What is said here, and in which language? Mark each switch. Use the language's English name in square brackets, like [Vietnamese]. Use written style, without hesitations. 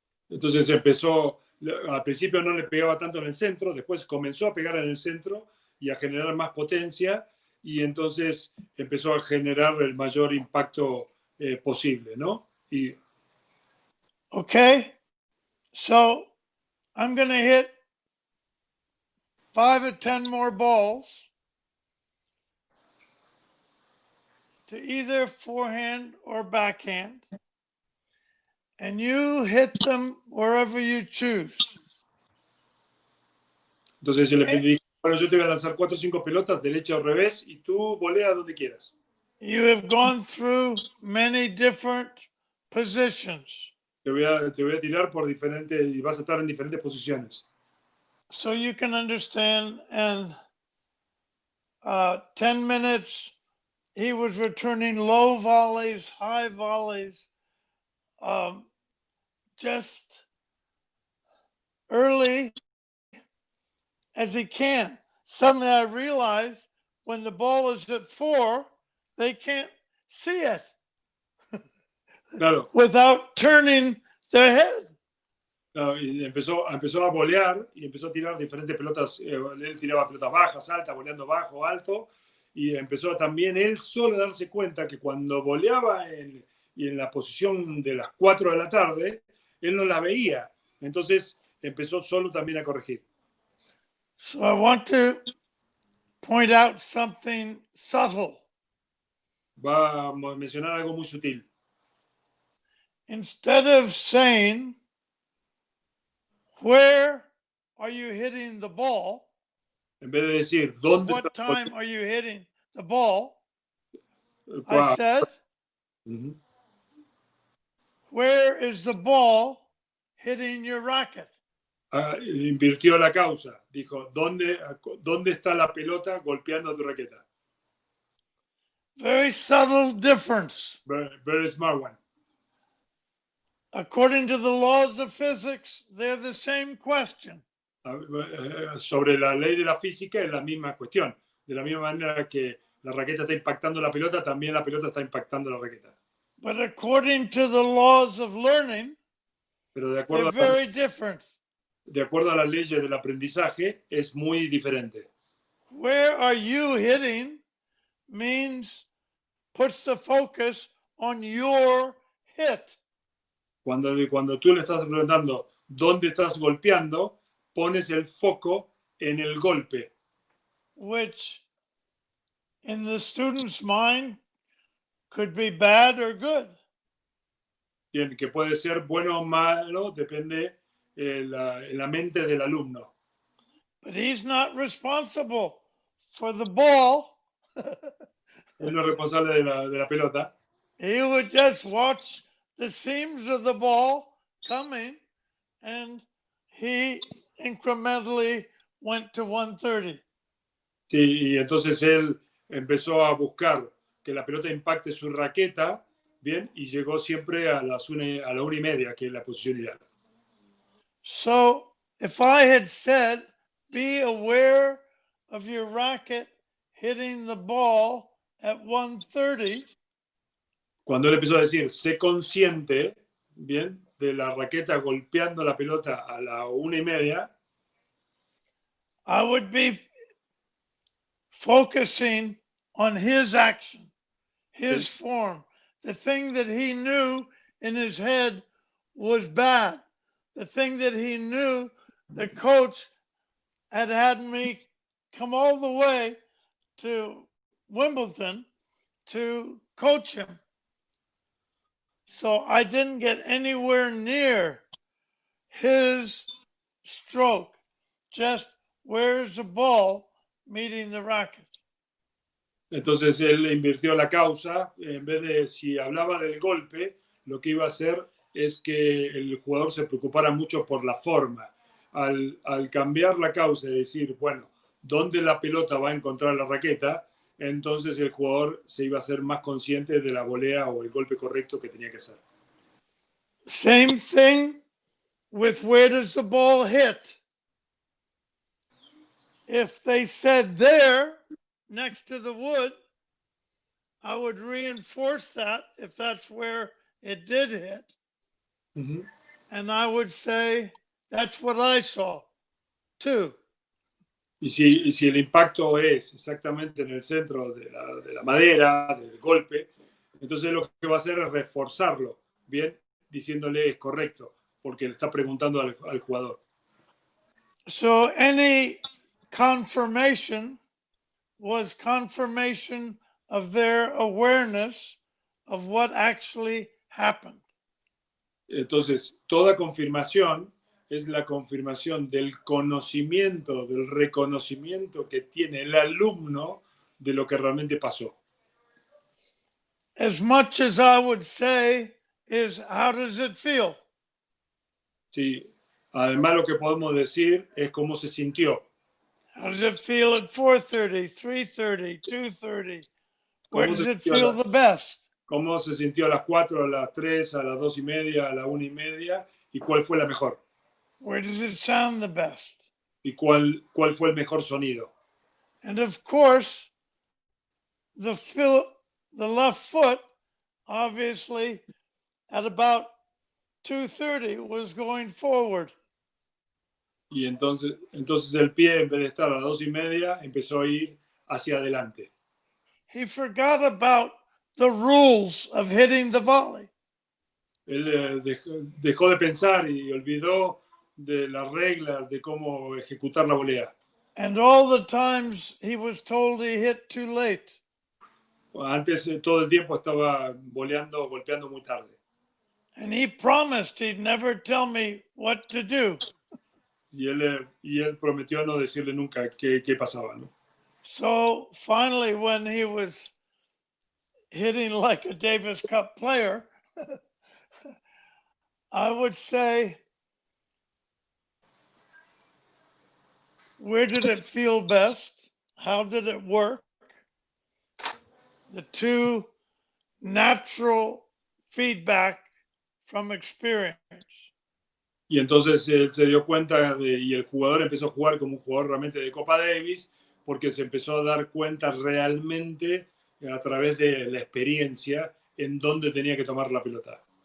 [Spanish] Entonces empezó, al principio no le pegaba tanto en el centro, después comenzó a pegar en el centro y a generar más potencia, y entonces empezó a generar el mayor impacto posible, ¿no? Y [English] Okay, so I'm going to hit 5 or 10 more balls to either forehand or backhand, and you hit them wherever you choose. [Spanish] entonces yo le pedí, bueno, yo te voy a lanzar 4 o 5 pelotas, derecha o revés, y tú volea donde quieras. [English] You have gone through many different positions, [Spanish] Te voy a tirar por diferentes, y vas a estar en diferentes posiciones. [English] so you can understand. And 10 minutes, he was returning low volleys, high volleys, just early as he can. Suddenly I realized when the ball is at 4, they can't see it [Spanish] Claro, [English] without turning their head. [Spanish] claro, y empezó a volear y empezó a tirar diferentes pelotas. Él tiraba pelotas bajas, altas, voleando bajo, alto, y empezó también él solo a darse cuenta que cuando voleaba y en la posición de las 4 de la tarde, él no la veía. Entonces empezó solo también a corregir. [English] So I want to point out something subtle. [Spanish] Va a mencionar algo muy sutil. [English] Instead of saying, where are you hitting the ball? [Spanish] En vez de decir, ¿dónde [English] What [Spanish] está? [English] time are you hitting the ball? I said, where is the ball hitting your racket? [Spanish] Invirtió la causa. Dijo, ¿dónde está la pelota golpeando tu raqueta? [English] Very subtle difference. Very smart one. According to the laws of physics, they're the same question. [Spanish] Sobre la ley de la física es la misma cuestión. De la misma manera que la raqueta está impactando la pelota, también la pelota está impactando la raqueta. [English] But according to the laws of learning, [Spanish] Pero de [English] they're [Spanish] acuerdo [English] very different. [Spanish] de acuerdo a las leyes del aprendizaje, es muy diferente. [English] Where are you hitting means puts the focus on your hit. [Spanish] Cuando tú le estás preguntando dónde estás golpeando, pones el foco en el golpe. [English] Which in the student's mind could be bad or good. [Spanish] Bien, que puede ser bueno o malo, depende en la mente del alumno. [English] But he's not responsible for the ball. [Spanish] Él no es responsable de la pelota. [English] He would just watch the seams of the ball coming, and he incrementally went to 130. [Spanish] Sí, y entonces él empezó a buscar que la pelota impacte su raqueta, bien, y llegó siempre a la 1:30, que es la posición ideal. [English] So if I had said, be aware of your racket hitting the ball at 130, [Spanish] cuando él empezó a decir, sé consciente, bien, de la raqueta golpeando la pelota a la 1:30, [English] I would be focusing on his action, his form, the thing that he knew in his head was bad, the thing that he knew the coach had me come all the way to Wimbledon to coach him. So I didn't get anywhere near his stroke, just where's the ball meeting the racket. [Spanish] entonces él invirtió la causa, en vez de, si hablaba del golpe, lo que iba a hacer es que el jugador se preocupara mucho por la forma. Al cambiar la causa y decir, bueno, ¿dónde la pelota va a encontrar la raqueta? Entonces el jugador se iba a ser más consciente de la volea o el golpe correcto que tenía que hacer. [English] Same thing with where does the ball hit? if they said there next to the wood, I would reinforce that if that's where it did hit. Ujú. And I would say, that's what I saw too. [Spanish] Y si el impacto es exactamente en el centro de la madera, del golpe, entonces lo que va a hacer es reforzarlo, ¿bien? Diciéndole es correcto, porque le está preguntando al jugador. [English] So any confirmation was confirmation of their awareness of what actually happened. [Spanish] Entonces, toda confirmación es la confirmación del conocimiento, del reconocimiento que tiene el alumno de lo que realmente pasó. [English] As much as I would say is, how does it feel? [Spanish] Sí. Además, lo que podemos decir es cómo se sintió. [English] How does it feel at 4:30, 3:30, 2:30? Where [Spanish] ¿Cómo se [English] does it [Spanish] sintió [English] feel the best? [Spanish] cómo se sintió a las 4, a las 3, a las 2:30, a la 1:30 y cuál fue la mejor. [English] Where does it sound the best? [Spanish] Y cuál fue el mejor sonido. [English] And of course, the left foot, obviously, at about 2:30 was going forward. [Spanish] Y entonces el pie, en vez de estar a las 2:30, empezó a ir hacia adelante. [English] He forgot about the rules of hitting the volley. [Spanish] Él dejó de pensar y olvidó de las reglas de cómo ejecutar la volea. [English] And all the times he was told he hit too late. [Spanish] Antes todo el tiempo estaba golpeando muy tarde. [English] And he promised he'd never tell me what to do. [Spanish] Y él prometió no decirle nunca qué pasaba, ¿no? [English] So finally, when he was hitting like a Davis Cup player, I would say, where did it feel best? How did it work? The two natural feedback from experience. [Spanish] Y entonces él se dio cuenta y el jugador empezó a jugar como un jugador realmente de Copa Davis, porque se empezó a dar cuenta realmente a través de la experiencia en dónde tenía que tomar la pelota.